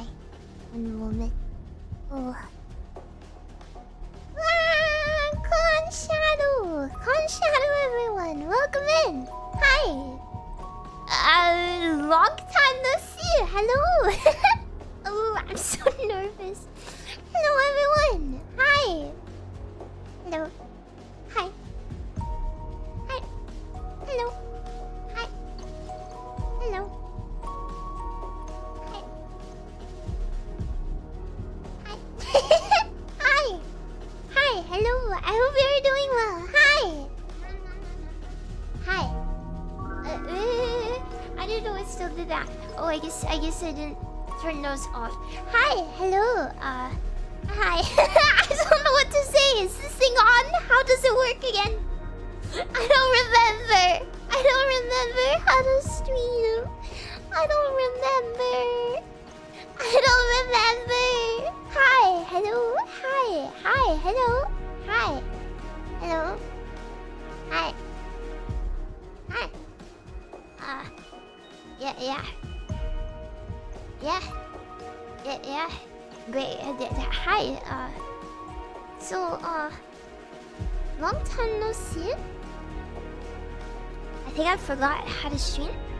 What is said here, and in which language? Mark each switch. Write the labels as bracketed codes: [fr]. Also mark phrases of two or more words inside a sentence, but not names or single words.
[en] One moment. Oh. Con Shadow. Con Shadow everyone. Welcome in. Hi. Long time no see. Hello. Oh, I'm so nervous. Hello everyone. Hi. Hello. Hi. Hi. Hello. Hi. Hello. Hi. Hi. Hi. Hi. Hello. I hope you're doing well. Hi. Hi. I didn't know it still did that. Oh, I guess I didn't turn those off. Hi. Hello. Hi. I don't know what to say. Is this thing on? How does it work again? I don't remember. I don't remember how to stream. I don't remember. I don't remember. Hi. Hello. Hi. Hi. Hello. Hi. Hello. Hi. Hi. Yeah. Yeah. Yeah. Yeah. Yeah. Great. Hi. So, long time no see. I think I forgot how to stream.